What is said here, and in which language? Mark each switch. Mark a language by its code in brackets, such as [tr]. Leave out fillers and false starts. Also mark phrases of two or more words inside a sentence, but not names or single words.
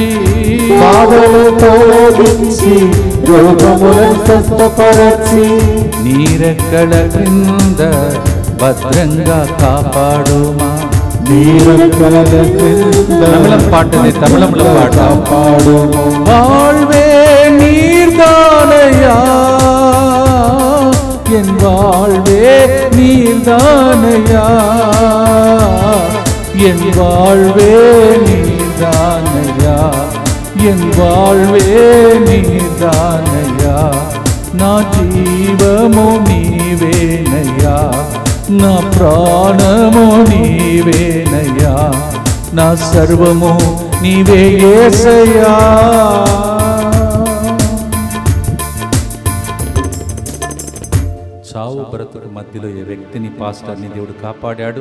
[te] బాధలు తొలగించి రోగములను స్వస్థపరచి నీ రెక్కల క్రింద భద్రంగా కాపాడుమా. నీ రెక్కల క్రింద తమిళం పాటది, తమిళంలో పాట. కాపాడుము. [ta] வாழ்வே நீர்தானையா, என் வாழ்வே நீர்தானையா, என் வாழ்வே நீர்தானையா, என் வாழ்வே நீர்தானையா. [te] నా జీవము నీవేనయ్యా, నా ప్రాణము నీవేనయ్యా, నా సర్వము నీవే యేసయ్యా. చావు బ్రతుకు మధ్యలో ఏ వ్యక్తిని, పాస్టర్ని దేవుడు కాపాడాడు.